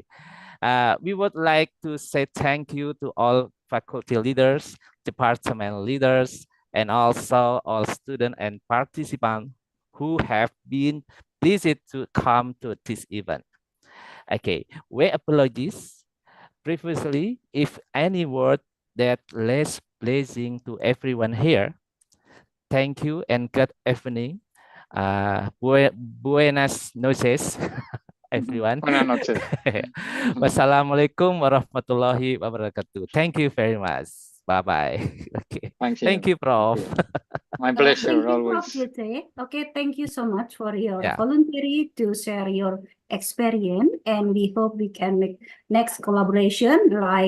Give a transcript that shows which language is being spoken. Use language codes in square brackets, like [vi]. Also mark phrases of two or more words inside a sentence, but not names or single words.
[en] We would like to say thank you to all faculty leaders, department leaders, and also all students and participants who have been pleased to come to this event. Okay, we apologize previously if any word that less pleasing to everyone here. Thank you and good evening. [es] Buenas noches, everyone. Buenas noches. [ar] والسلام عليكم ورحمة الله وبركاته. [en] Thank you very much. Bye-bye. Okay. Thank you, Prof. My pleasure, thank you, always. Prof. Yute. Okay, thank you so much for your voluntary to share your experience, and we hope we can make next collaboration like